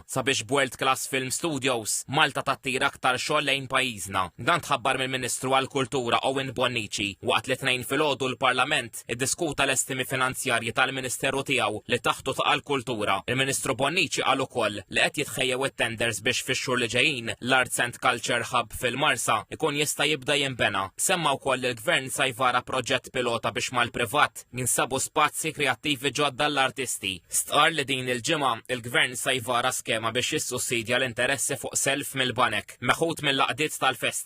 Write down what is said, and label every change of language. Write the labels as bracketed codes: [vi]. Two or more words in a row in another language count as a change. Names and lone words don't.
[mt] Sabiex World Class Film Studios Malta tattira aktar xogħol lejn pajjiżna. Dan tħabbar mill-Ministru għall-Kultura Owen Bonnici waqt li tnejn filgħodu l-Parlament iddiskuta l-estimi finanzjarji tal-Ministeru tiegħu li taħtu taqa' l-Kultura. Il-Ministru Bonnici qal ukoll li qed jitħejjew it-tenders biex fix-xhur li ġejjin l-Arts and Culture Hub fil-Marsa ikun jista' jibda jinbena. Semma wkoll il-Gvern sa jvara proġett pilota biex mal-privat jinsabu spazji kreattivi ġodda l-artisti. Stqar li din il-ġimgħa il-Gvern sa jvara skema biex jissussidja l-interessi fuq self mill-banek meħud mill-laqdiet tal-festi.